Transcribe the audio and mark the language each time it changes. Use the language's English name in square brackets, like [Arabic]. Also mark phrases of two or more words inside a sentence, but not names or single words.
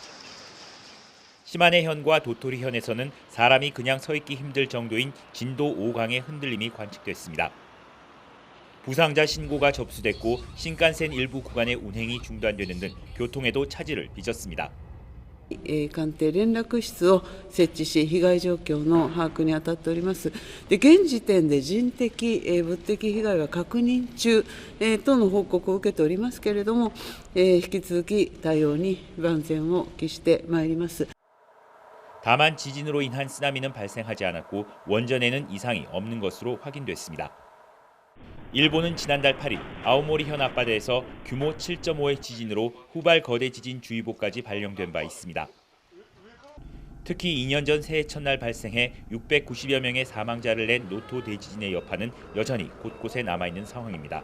[Korean] 시마네현과 도토리현에서는 사람이 그냥 서 있기 힘들 정도인 진도 5강의 흔들림이 관측됐습니다. 부상자 신고가 접수됐고 신칸센 일부 구간의 운행이 중단되는 등 교통에도 차질을 빚었습니다. [Japanese] 官邸連絡室を設置し、被害状況の把握に当たっております。で、現時点で人的、物的被害は確認中、との報告を受けておりますけれども、引き続き対応に万全を期してまいります。 [Korean] 다만 지진으로 인한 쓰나미는 발생하지 않았고 원전에는 이상이 없는 것으로 확인됐습니다. 일본은 지난달 8일 아오모리현 앞바다에서 규모 7.5의 지진으로 후발 거대 지진 주의보까지 발령된 바 있습니다. 특히 2년 전 새해 첫날 발생해 690여 명의 사망자를 낸 노토 대지진의 여파는 여전히 곳곳에 남아있는 상황입니다.